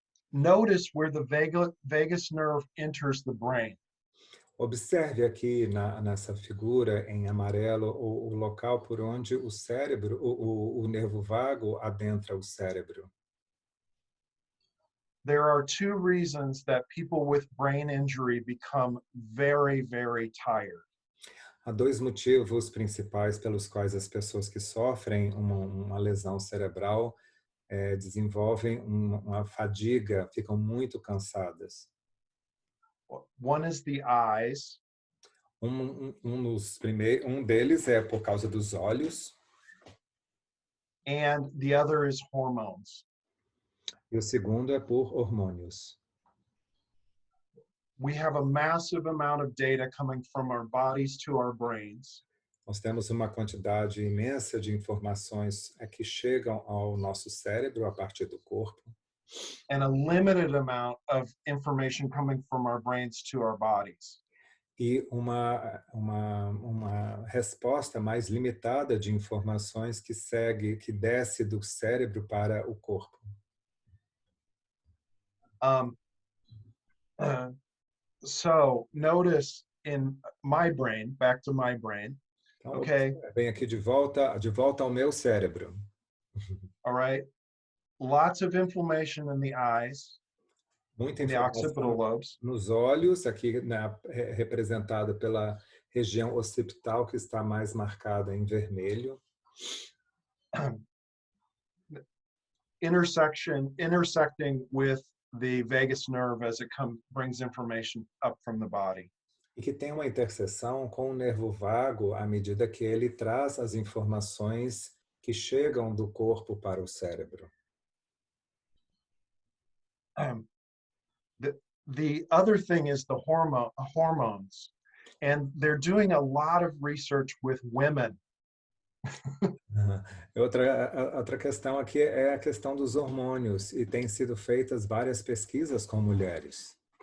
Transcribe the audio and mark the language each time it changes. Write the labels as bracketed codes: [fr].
[en] Notice where the vagus nerve enters the brain. [pt] Observe aqui nessa figura em amarelo o local por onde o cérebro, o nervo vago adentra o cérebro. [en] There are two reasons that people with brain injury become very, very tired. [pt] Há dois motivos principais pelos quais as pessoas que sofrem uma lesão cerebral desenvolvem uma fadiga, ficam muito cansadas. [en] One is the eyes. [pt] Um deles é por causa dos olhos. [en] And the other is hormones. [pt] E o segundo é por hormônios. [en] We have a massive amount of data coming from our bodies to our brains. [pt] Nós temos uma quantidade imensa de informações que chegam ao nosso cérebro a partir do corpo. [en] And a limited amount of information coming from our brains to our bodies. [pt] E uma resposta mais limitada de informações que desce do cérebro para o corpo. [en] So notice in my brain, back to my brain. [pt] Então, [en] Okay. [pt] Vem aqui de volta ao meu cérebro. [en] All right. Lots of inflammation in the eyes, [pt] Muita [en] in the occipital [pt] informação [en] lobes. [pt] nos olhos, aqui representado pela região occipital que está mais marcada em vermelho. [en] Intersecting with the vagus nerve as it brings information up from the body. [pt] E que tem uma interseção com o nervo vago à medida que ele traz as informações que chegam do corpo para o cérebro. [en] The other thing is the hormones, and they're doing a lot of research with women. [pt] Outra questão aqui é a questão dos hormônios, e tem sido feitas várias pesquisas com mulheres.